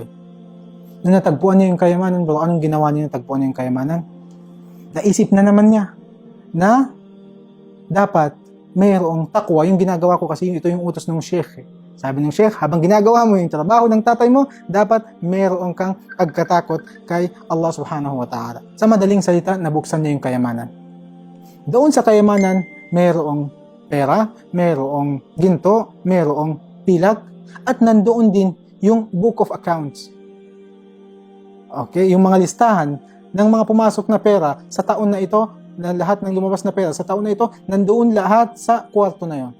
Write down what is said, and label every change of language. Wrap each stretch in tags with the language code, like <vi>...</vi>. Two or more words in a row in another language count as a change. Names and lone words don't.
<tl>Nung natagpuan niya yung kayamanan, bro, anong ginawa niya natagpuan niya yung kayamanan? Naisip na naman niya na dapat mayroong takwa. Yung ginagawa ko kasi ito yung utos ng sheikh. Sabi ng sheikh, habang ginagawa mo yung trabaho ng tatay mo, dapat mayroong kang pagkatakot kay Allah</tl> <ar>سبحانه وتعالى.</ar> <tl>Sa madaling salita, nabuksan niya yung kayamanan. Doon sa kayamanan, mayroong pera, mayroong ginto, mayroong pilak, at nandoon din yung</tl> <en>book of accounts.</en> <tl>Okay, yung mga listahan ng mga pumasok na pera sa taon na ito, na lahat ng lumabas na pera sa taon na ito, nandoon lahat sa kwarto na yon.</tl>